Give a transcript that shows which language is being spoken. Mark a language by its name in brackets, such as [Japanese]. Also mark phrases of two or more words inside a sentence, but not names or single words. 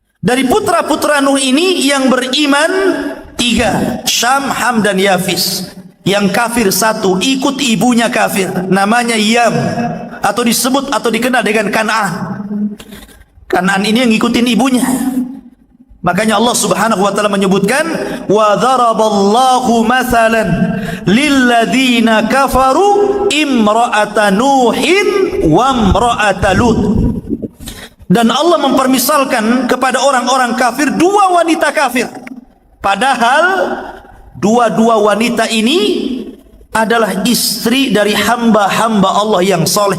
[Indonesian] Dari putra-putra Nuh ini yang beriman 3, Syam, Ham, dan Yafis. Yang kafir 1, ikut ibunya kafir, namanya Yam, atau disebut atau dikenal dengan Kan'an. Kan'an ini yang ngikutin ibunya. Makanya Allah [Arabic] سبحانه وتعالى [Indonesian] menyebutkan [Arabic] وضرب الله مثلا للذين كفروا امرأة نوح وامرأة لوط. [Indonesian] Dan Allah mempermisalkan kepada orang-orang kafir 2 wanita kafir. Padahal dua-dua wanita ini adalah istri dari hamba-hamba Allah yang soleh.